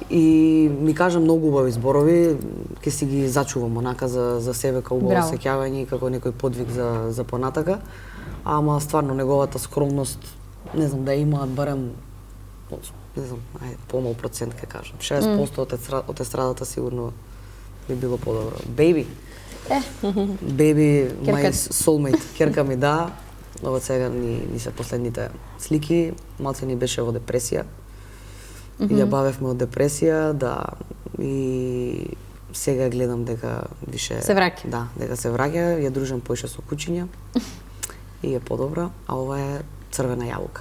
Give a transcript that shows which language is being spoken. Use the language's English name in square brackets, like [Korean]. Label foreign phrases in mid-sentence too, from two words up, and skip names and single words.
[Macedonian] И ми кажа многу убави зборови, ќе си ги зачувам онака за себе како убаво Браво. сеќавање и како некој подвиг за понатака. Ама стварно неговата скромност, не знам, да имаат барем, не знам, помал процент ќе кажам. 60% од естрадата сигурно би било подобро. [English] Baby. Baby, my soulmate. [Macedonian] Керка ми, да. Ова сега ни се последните слики. Малце ни беше во депресија. И ја бавевме од депресија, да. И сега гледам дека више Се враќа. Да, дека се враќа, ја дружам поише со кучиња. И е подобра, а ова е црвена јаболка.